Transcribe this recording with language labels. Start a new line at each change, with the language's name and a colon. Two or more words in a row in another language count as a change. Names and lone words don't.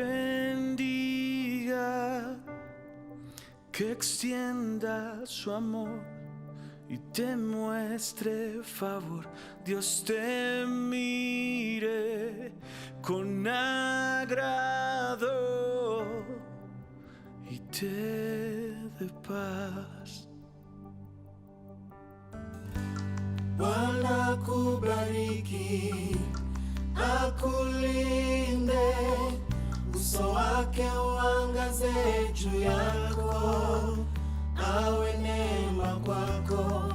Spanish: bendiga, que extienda su amor y te muestre favor. Dios te mire con agrado y te dé paz.
Swahili: Bwana kubariki, akulinde, uso wake uangaze juu yako, awe neema kwako.